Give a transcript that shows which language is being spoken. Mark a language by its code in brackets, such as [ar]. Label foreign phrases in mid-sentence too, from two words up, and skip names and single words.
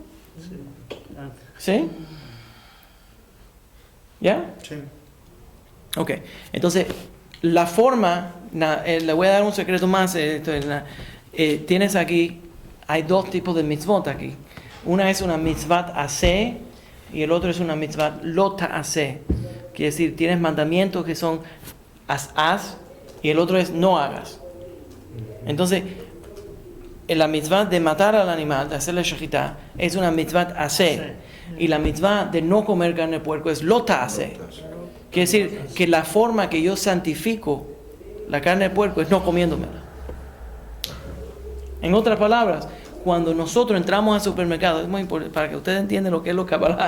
[es] ¿Sí? ¿Ya? Sí. Ok, entonces la forma, le voy a dar un secreto más. Tienes aquí, hay dos tipos de mitzvot aquí. Una es una [he] מצות עשה [es] y el otro es una [he] מצות לא תעשה. [es] Quiere decir, tienes mandamientos que son haz y el otro es no hagas. Entonces, la mitzvat de matar al animal, de hacerle shechita, es una [he] מצות עשה. [es] Y la mitzvah de no comer carne de puerco es [he] לא תעשה. [es] Quiere decir que la forma que yo santifico la carne de puerco es no comiéndomela. En otras palabras, cuando nosotros entramos al supermercado, es muy importante para que ustedes entiendan lo que es lo Kabbalah.